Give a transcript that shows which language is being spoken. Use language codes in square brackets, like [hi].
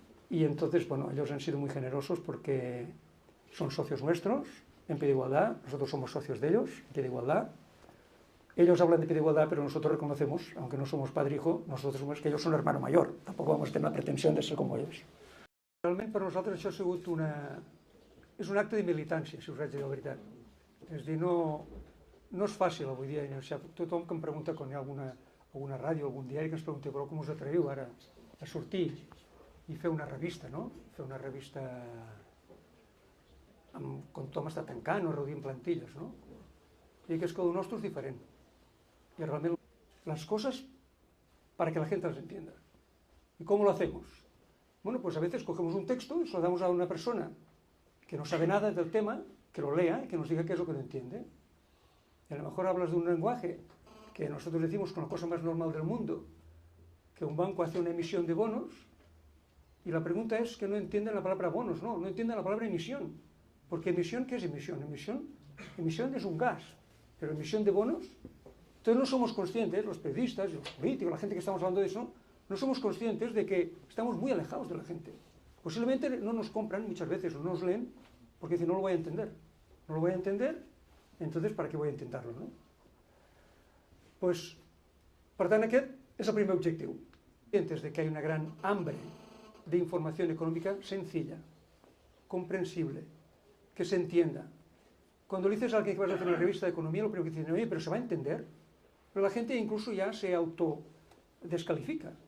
[es] Y entonces, bueno, ellos han sido muy generosos porque son socios nuestros en Pie de Igualdad, nosotros somos socios de ellos en Pie de Igualdad. Ellos hablan de Pie de Igualdad, pero nosotros reconocemos, aunque no somos padre e hijo, nosotros somos que ellos son hermano mayor. Tampoco vamos a tener la pretensión de ser como ells. [ca] Realment per nosaltres això ha sigut és un acte de militància, si us haig de dir la veritat. És dir, no és fàcil avui dia. Tothom que em pregunta quan hi ha alguna ràdio, algun diari que ens pregunta però com us atreveu ara a sortir i fer una revista, no? Fer una revista quan tothom està tancant o reduint plantilles, no? I que és que el nostre és diferent. [es] Y realmente las cosas para que la gente las entienda. ¿Y cómo lo hacemos? Bueno, pues a veces cogemos un texto y se lo damos a una persona que no sabe nada del tema, que lo lea y que nos diga qué es lo que no entiende. Y a lo mejor hablas de un lenguaje que nosotros decimos con la cosa más normal del mundo, que un banco hace una emisión de bonos y la pregunta es que no entienden la palabra bonos, no entienden la palabra emisión. Porque emisión, ¿qué es emisión? Emisión es un gas, pero emisión de bonos. Entonces no somos conscientes, los periodistas, los políticos, la gente que estamos hablando de eso, no somos conscientes de que estamos muy alejados de la gente. Posiblemente no nos compran muchas veces o no nos leen porque dicen no lo voy a entender. No lo voy a entender, entonces ¿para qué voy a intentarlo, no? [ca] Pues, per tant, aquest és el primer objectiu. [es] Conscientes de que hay una gran hambre de información económica sencilla, comprensible, que se entienda. Cuando le dices a alguien que vas a hacer una revista de economía, lo primero que dicen, oye, pero se va a entender. Pero la gente incluso ya se autodescalifica.